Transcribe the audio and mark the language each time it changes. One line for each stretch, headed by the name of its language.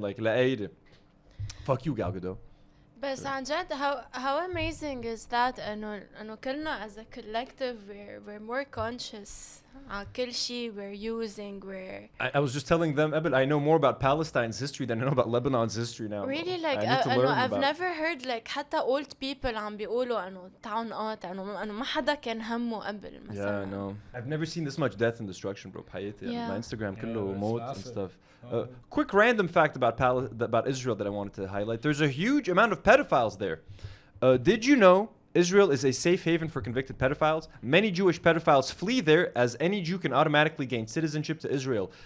English: Like, fuck you, Godot.
Arabic: بس عن جد
English: how amazing is that
Arabic: انه كلنا
English: as a collective we're more conscious
Arabic: على كل شيء
English: we're using I was just telling them I know more about Palestine's history than I know about Lebanon's history now. Really, like I've never heard like
Arabic: حتى
English: old people
Arabic: عم بيقولوا انه تعالوا نقاطع انه ما حدا كان همه قبل مثلا.
English: Yeah, no. I've never seen this much death and destruction, bro.
Arabic: بحياتي.
English: My Instagram
Arabic: كله موت
English: and stuff. Quick random fact about Israel that I wanted to highlight. There's a huge amount of pedophiles there. Did you know Israel is a safe haven for convicted pedophiles? Many Jewish pedophiles flee there as any Jew can automatically gain citizenship to Israel.